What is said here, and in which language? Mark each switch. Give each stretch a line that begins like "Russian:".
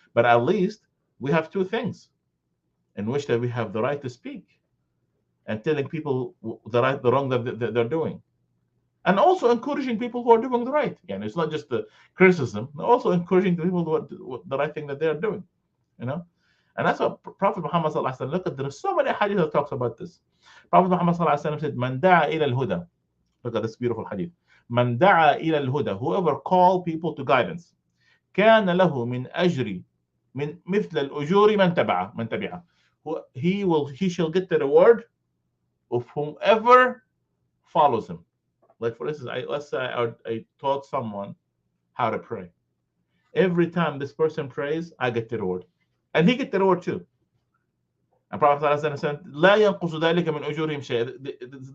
English: But at least we have two things in which that we have the right to speak and telling people the wrong that they're doing, and also encouraging people who are doing the right. And it's not just the criticism, also encouraging the people who are the right thing that they are doing. You know, and that's what Prophet Muhammad sallallahu alaihi wasallam. Look at there's so many hadith that talks about this. Prophet Muhammad sallallahu alaihi wasallam said,
Arabic: "Man da'a ila al-huda."
English: Look at this beautiful hadith.
Arabic: "Man da'a ila al-huda."
English: Whoever call people to guidance,
Arabic: كان له من أجر من مثل الأجور من تبعه.
English: He shall get the reward of whomever follows him. Like for instance, let's say I taught someone how to pray, Every time this person prays, I get the reward. And he get the reward too. And Prophet ﷺ said,
Arabic: لا ينقص ذلك من أجورهم شيء.